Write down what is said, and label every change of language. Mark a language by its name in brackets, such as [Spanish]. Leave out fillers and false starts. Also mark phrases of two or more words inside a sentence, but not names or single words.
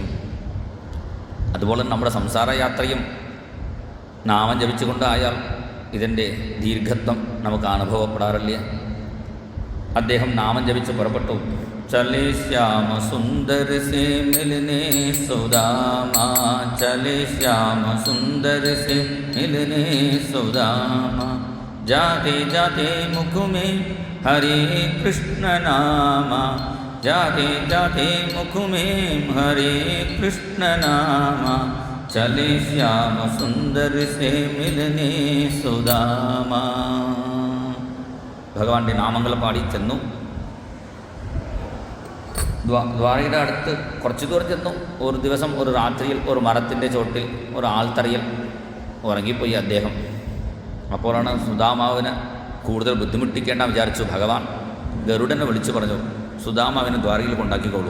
[Malayalam] അതുപോലെ നമ്മുടെ സംസാരയാത്രയും നാമം ജപിച്ചുകൊണ്ടായാൽ ഇതിൻ്റെ ദീർഘത്വം നമുക്ക് അനുഭവപ്പെടാറില്ല. അദ്ദേഹം നാമം ജപിച്ച് പുറപ്പെട്ടു. [Hindi] चले श्याम सुंदर से मिलने सुदामा, चले श्याम सुंदर से मिलने सुदामा, जाते जाते मुख में हरे कृष्ण नामा, जाते जाते मुख में हरे कृष्ण नामा, चले श्याम सुंदर से मिलने सुदामा. [Malayalam] ഭഗവാന്റെ നാമങ്ങൾ പാടി ചെന്നു. ദ്വാരയുടെ അടുത്ത് കുറച്ച് ദൂരം ചെന്നു. ഒരു ദിവസം ഒരു രാത്രിയിൽ ഒരു മരത്തിൻ്റെ ചോട്ടിൽ ഒരു ആൾത്തറയിൽ ഉറങ്ങിപ്പോയി അദ്ദേഹം. അപ്പോഴാണ് സുദാമാവിന് കൂടുതൽ ബുദ്ധിമുട്ടിക്കേണ്ട വിചാരിച്ചു ഭഗവാൻ ഗരുഡനെ വിളിച്ചു പറഞ്ഞു, സുദാമാവിനെ ദ്വാരയിൽ കൊണ്ടാക്കിക്കോളൂ.